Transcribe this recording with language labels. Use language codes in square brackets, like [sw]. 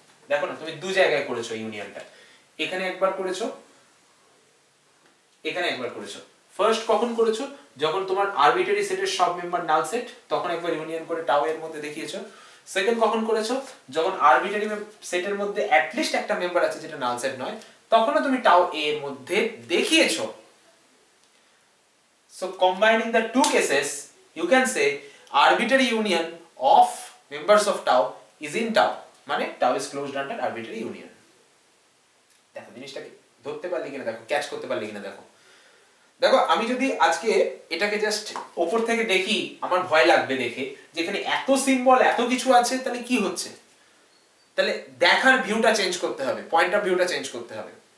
[bn] দেখো না, তুমি দু জায়গায় করেছো ইউনিয়নটা, এখানে একবার করেছো, এখানে একবার করেছো। ফার্স্ট কখন করেছো? যখন তোমার আরবিটারি সেটের সব মেম্বার নাল সেট, তখন একবার ইউনিয়ন করে টাও এর মধ্যে দেখিয়েছো। সেকেন্ড কখন করেছো? যখন আরবিটারি সেটের মধ্যে অ্যাট লিস্ট একটা মেম্বার আছে যেটা নাল সেট নয়, তখনও তুমি টাও এ এর মধ্যে দেখিয়েছো। [en] So combining the two cases, you can say arbitrary union of members of tau is in tau, [bn] মানে [en] tau is closed under arbitrary union. [bn] দেখো জিনিসটাকে ধরতে পারলে কিনা, দেখো ক্যাচ করতে পারলে কিনা। দেখো দেখো আমি যদি আজকে এটাকে জাস্ট উপর থেকে দেখি, আমার ভয় লাগবে দেখে, যেখানে এত সিম্বল এত কিছু আছে, তাহলে কি হচ্ছে? তাহলে দেখার ভিউটা চেঞ্জ করতে হবে, পয়েন্ট অফ ভিউটা চেঞ্জ করতে হবে।